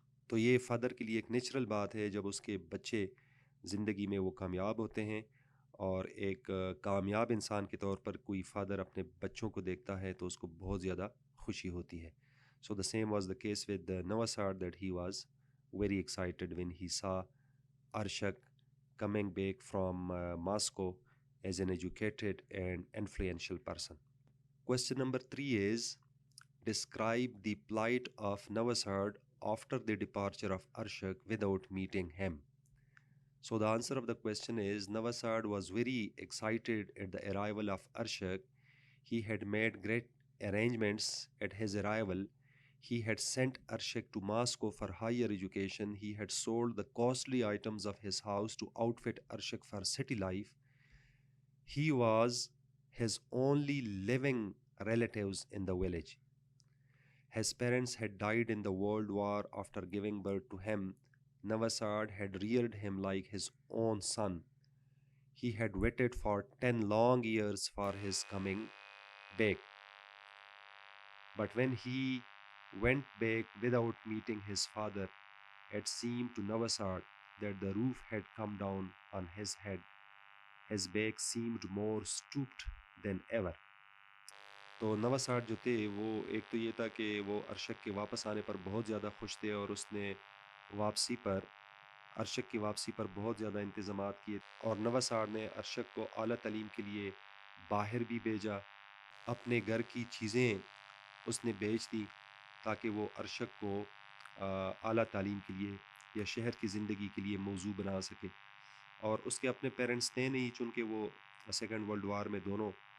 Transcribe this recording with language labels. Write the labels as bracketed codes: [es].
[ur] تو یہ فادر کے لیے ایک نیچرل بات ہے جب اس کے بچے زندگی میں وہ کامیاب ہوتے ہیں، اور ایک کامیاب انسان کے طور پر کوئی فادر اپنے بچوں کو دیکھتا ہے تو اس کو بہت زیادہ خوشی ہوتی ہے۔ [en] So the same was the case with Navasad, that he was very excited when he saw Arshak coming back from Moscow as an educated and influential person. Question number 3 is, describe the plight of Navasad after the departure of Arshak without meeting him. So the answer of the question is, Navasad was very excited at the arrival of Arshak. He had made great arrangements at his arrival. He had sent Arshak to Moscow for higher education. He had sold the costly items of his house to outfit Arshak for city life. He was his only living relatives in the village. His parents had died in the World War after giving birth to him. Navasad had reared him like his own son. He had waited for 10 long years for his coming back. But when he went back without meeting his father, it seemed to Navasad that the roof had come down on his head. His back seemed more stooped than ever. [ur] تو نوساڈ جو تھے وہ ایک تو یہ تھا کہ وہ ارشک کے واپس آنے پر بہت زیادہ خوش تھے، اور اس نے ارشک کی واپسی پر بہت زیادہ انتظامات کیے، اور نوساڈ نے ارشک کو اعلیٰ تعلیم کے لیے باہر بھی بھیجا۔ اپنے گھر کی چیزیں اس نے بیچ دی تاکہ وہ ارشک کو اعلیٰ تعلیم کے لیے یا شہر کی زندگی کے لیے موزوں بنا سکے۔ اور اس کے اپنے پیرنٹس تھے نہیں، چونکہ وہ سیکنڈ ورلڈ وار میں دونوں